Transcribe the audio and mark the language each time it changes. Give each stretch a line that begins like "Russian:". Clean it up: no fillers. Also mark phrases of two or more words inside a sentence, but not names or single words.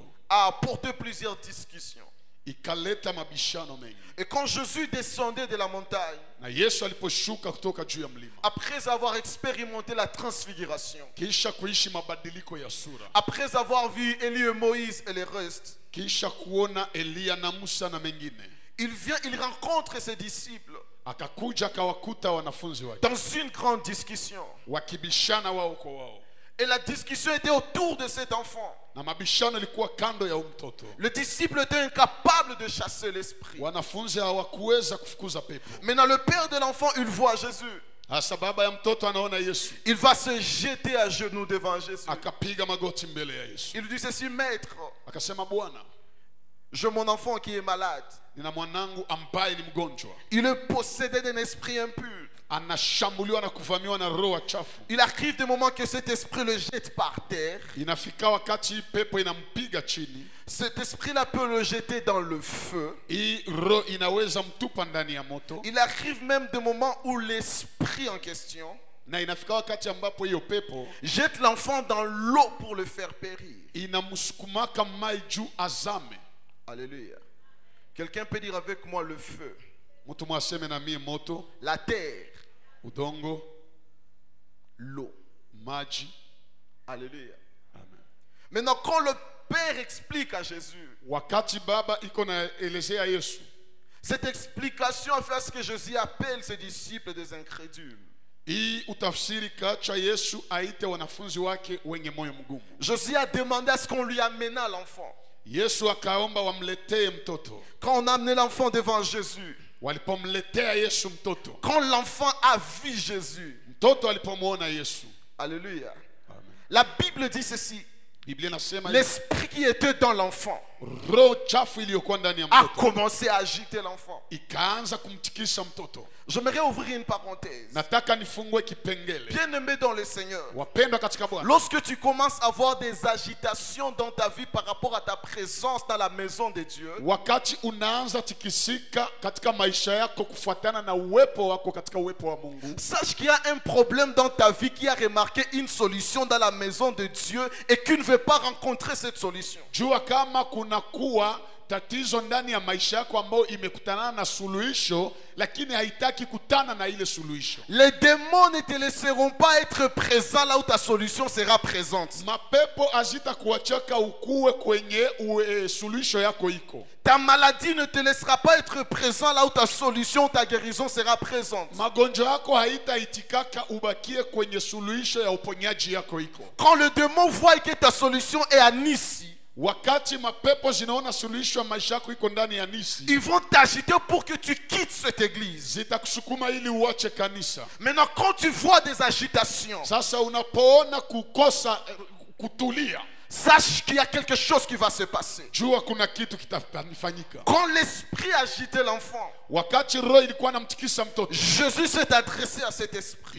French: a apporté plusieurs discussions.
Swahili: ikaleta mabishano mengi.
French: Et quand Jésus descendait de la montagne,
Swahili: Na Yesu aliposhuka kutoka juu ya mlima,
French: après avoir expérimenté la transfiguration,
Swahili: kisha kuishi mabadiliko ya sura,
French: après avoir vu Élie et Moïse et les restes,
Swahili: kisha kuona Eliya na Musa na mengine,
French: il rencontre ses disciples
Swahili: akakuja akawakuta wanafunzi wake
French: dans une grande discussion.
Swahili: wakibishana wao kwa wao,
French: Et la discussion était autour de cet enfant.
Swahili: na mabishano ilikuwa kando ya mtoto.
French: Le disciple était incapable de chasser l'esprit.
Swahili: Wanafunzi hawakuweza kufukuza pepo.
French: Maintenant, le père de l'enfant, il voit Jésus.
Swahili: Hasa baba ya mtoto anaona Yesu,
French: Il va se jeter à genoux devant Jésus.
Swahili: akapiga magoti mbele ya Yesu,
French: Il lui dit ceci: Maître,
Swahili: akasema, Bwana,
French: j'ai mon enfant qui est malade.
Swahili: nina mwanangu ambaye ni mgonjwa,
French: Il est possédé d'un esprit impur.
Swahili: anashambuliwa na kuvamiwa na roho chafu.
French: Il arrive des moments que cet esprit le jette par terre.
Swahili: Inafika wakati pepo inampiga chini,
French: Cet esprit-là peut le jeter dans le feu.
Swahili: hii roho inaweza mtupa ndani ya moto,
French: Il arrive même des moments où l'esprit en question
Swahili: na inafika wakati ambapo hiyo pepo
French: jette l'enfant dans l'eau pour le faire périr.
Swahili: inamsukumaka mai juu azame.
French: Alléluia. Quelqu'un peut dire avec moi le feu,
Swahili: Mtu mwaseme na mie moto,
French: la terre,
Swahili: udongo,
French: l'eau.
Swahili: maji.
French: Alléluia. Amen. Maintenant, quand le Père explique à Jésus,
Swahili: Wakati baba iko naelezea Yesu,
French: cette explication a fait à ce que Jésus appelle ses disciples des incrédules.
Swahili: hii utafsiri kacha Yesu aite wanafunzi wake wenye moyo mgumu.
French: Jésus a demandé à ce qu'on lui amena l'enfant.
Swahili: Yesu akaomba wamletee mtoto.
French: Quand on a amené l'enfant devant Jésus,
Swahili: Walipomletea Yesu mtoto,
French: quand l'enfant a vu Jésus,
Swahili: mtoto alipomwona Yesu,
French: alléluia, amen, la Bible dit ceci:
Swahili: Biblia inasema
French: l'esprit qui était dans l'enfant
Swahili: roho chafu iliyokuwa ndani ya
French: a
Swahili: mtoto
French: commencé à agiter l'enfant.
Swahili: ikaanza kumtikisa mtoto.
French: J'aimerais ouvrir une parenthèse.
Swahili: Nataka nifungue kipengele.
French: Bien-aimé dans le Seigneur,
Swahili: Wapendwa katika Bwana,
French: lorsque tu commences à avoir des agitations dans ta vie par rapport à ta présence dans la maison de Dieu,
Swahili: wakati unaanza tikisika katika maisha yako kufuatana na uwepo wako katika uwepo wa Mungu,
French: sache qu'il y a un problème dans ta vie qui a remarqué une solution dans la maison de Dieu et qui ne veut pas rencontrer cette solution.
Swahili: jua kama kuna kuwa tatizo ndani ya maisha yako ambayo imekutana na suluhisho, lakini haitaki kutana na ile suluhisho.
French: Les démons ne te laisseront pas être présents là où ta solution sera présente.
Swahili: Mapepo azita kuachaka ukue kwenye suluhisho yako iko.
French: Ta maladie ne te laissera pas être présent là où ta solution, ta guérison sera présente.
Swahili: Magonjwa yako haitaitikaka ubakie kwenye suluhisho ya uponyaji yako iko.
French: Quand le démon voit que ta solution est à Nice,
Swahili: Wakati mapepo zinaona suluhisho maisha yako iko ndani ya nisi,
French: ils vont t'agiter pour que tu quittes cette église.
Swahili: zitakusukuma ili uache kanisa.
French: Maintenant, quand tu vois des agitations,
Swahili: Sasa unapoona kukosa kutulia,
French: sache qu'il y a quelque chose qui va se passer.
Swahili: jua kuna kitu kitafanyika.
French: Quand l'esprit agitait l'enfant,
Swahili: Wakati roho ilikuwa namtikisa mtoto,
French: Jésus s'est adressé à cet esprit.